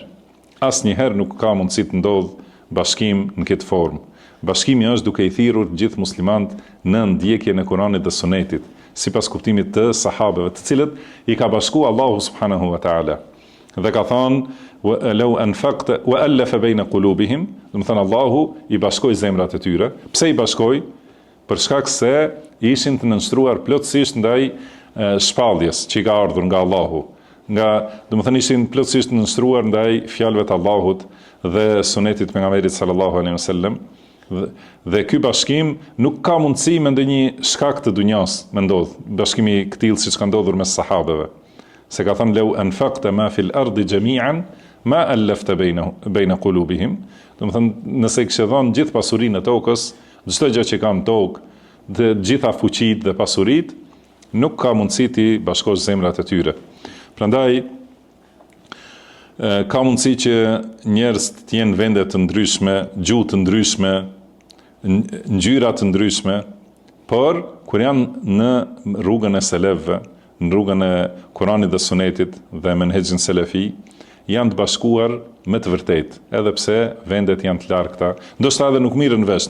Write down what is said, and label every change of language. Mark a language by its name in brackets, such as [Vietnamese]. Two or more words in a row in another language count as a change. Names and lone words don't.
[Albanian] Asnjëherë nuk ka mundësi të ndodh bashkim në këtë formë. Bashkimi është duke i thirrur të gjithë muslimanët në ndjekjen e Kuranit dhe Sunetit, sipas kuptimit të sahabeve, të cilët i ka bashkuar Allahu [Arabic] سبحانه وتعالى. [Albanian] Dhe ka thënë [Arabic] لو أنفقت وألف بين قلوبهم, [Albanian] do të thënë Allahu i bashkoi zemrat e tyre. Pse i bashkoi? Për shkak se ishin të nënshtruar plotësisht ndaj shpalljes që i ka ardhur nga Allahu. Do të thënë ishin plotësisht të nënshtruar ndaj fjalëve të Allahut dhe sunetit pejgamberit [Arabic] صلى الله عليه وسلم. [Albanian] Dhe ky bashkim nuk ka mundësi me ndonjë shkak të dunjas me ndodh. Bashkimi i tillë siç ka ndodhur mes sahabeve. Se ka thënë [Arabic] لو أنفقت ما في الأرض جميعا ما ألفت بين قلوبهم. [Albanian] Do të thënë nëse kishe dhënë gjithë pasurinë e tokës, çdo gjë që ka në tokë, të gjitha fuqitë dhe pasuritë, nuk ka mundësi ti bashkosh zemrat e tyre. Prandaj ka mundësi që njerëz të jenë vende të ndryshme, gjuhë të ndryshme, ngjyra të ndryshme, por kur janë në rrugën e selefëve, në rrugën e Kuranit dhe Sunetit dhe menhexhin selefi, janë të bashkuar me të vërtetë, edhe pse vendet janë të largëta, ndoshta edhe nuk mirën vesh.